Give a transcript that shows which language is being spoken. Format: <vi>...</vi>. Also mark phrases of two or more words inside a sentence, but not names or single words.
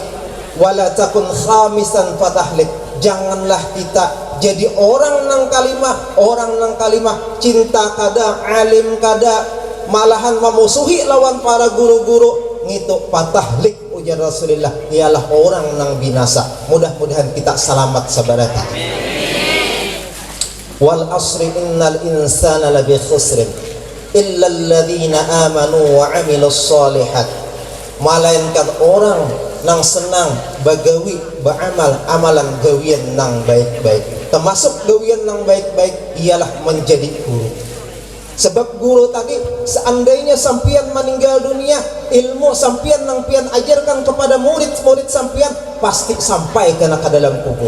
<ar>ولا تكن خامسا فتهلك,</ar> <bjn>janganlah kita jadi orang nang kalimah cinta kada, alim kada, malahan memusuhi lawan para guru-guru ngitu patahlik. Ujar Rasulullah, ialah orang nang binasa. Mudah-mudahan kita selamat sabarata.</bjn> <ar>والعصر إن الإنسان لفي خسر إلا الذين آمنوا وعملوا الصالحات.</ar> <bjn>Melainkan orang nang senang bagawi beramal amalan gawian nang baik-baik. Termasuk gawian nang baik-baik ialah menjadi guru. Sebab guru tadi, seandainya sampian meninggal dunia, ilmu sampian nang pian ajarkan kepada murid-murid sampian pasti sampai ke dalam kubur.</bjn>